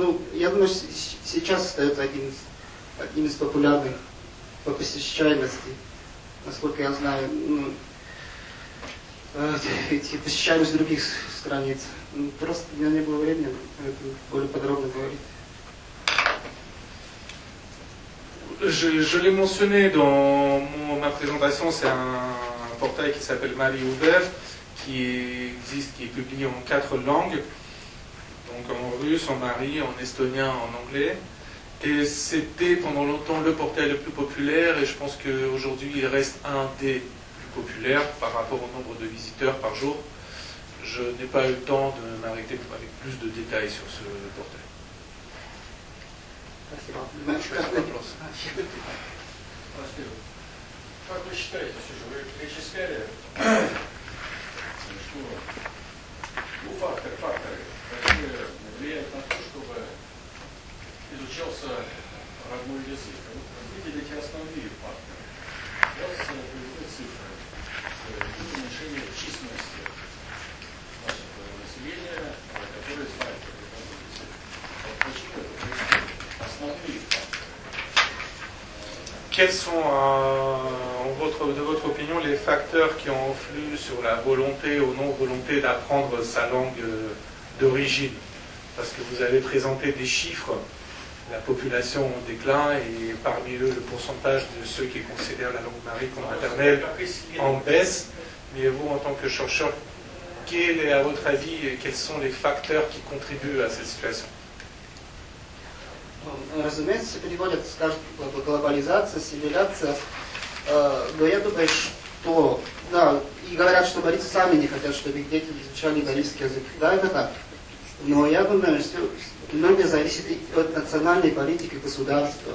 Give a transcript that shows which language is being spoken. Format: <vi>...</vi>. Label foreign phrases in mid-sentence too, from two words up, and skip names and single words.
<ru>Ну, я думаю, сейчас остается одним из популярных по посещаемости. Насколько я знаю, посещаемость других страниц. Просто у меня не было времени более подробно говорить.</ru> <fr>Je l'ai mentionné dans ma présentation, c'est un portail qui s'appelle Marie Ouvert, qui existe, qui est publié en 4 langues, donc en russe, en mari, en estonien, en anglais. Et c'était pendant longtemps le portail le plus populaire, et je pense qu'aujourd'hui il reste un des plus populaires par rapport au nombre de visiteurs par jour. Je n'ai pas eu le temps de m'arrêter avec plus de détails sur ce portail.</fr> <ru>Как вы считаете, вы перечисляли, что факторы, которые влияют на то, чтобы изучался родной язык? Выделите основные факторы. У вас приведены цифры уменьшения численности населения, которое знает родной язык. Почему это основные факторы?</ru> <fr>Quels sont, de votre opinion, les facteurs qui ont influé sur la volonté ou non-volonté d'apprendre sa langue d'origine? Parce que vous avez présenté des chiffres, la population en déclin et parmi eux le pourcentage de ceux qui considèrent la langue marie comme maternelle en baisse. Mais vous, en tant que chercheur, quel est à votre avis, quels sont les facteurs qui contribuent à cette situation?</fr> <ru>Разумеется, переводят, скажут, глобализация, ассимиляция, но я думаю, что, да, и говорят, что марийцы сами не хотят, чтобы их дети изучали марийский язык. Да, это так. Но я думаю, что многое зависит от национальной политики государства.</ru>